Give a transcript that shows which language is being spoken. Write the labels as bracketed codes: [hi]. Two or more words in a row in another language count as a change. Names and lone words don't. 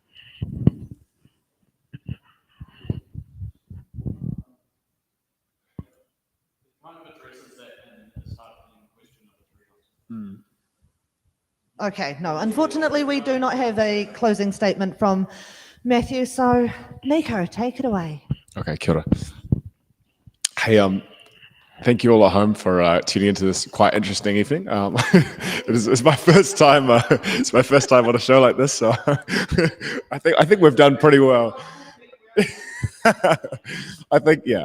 [en] Okay, no, unfortunately we do not have a closing statement from Matthew, so Nico, take it away. [mi] Okay, kia ora. [en] Hey, thank you all at home for tuning into this quite interesting evening. It's my first time. It's my first time on a show like this, so I think we've done pretty well. I think, yeah.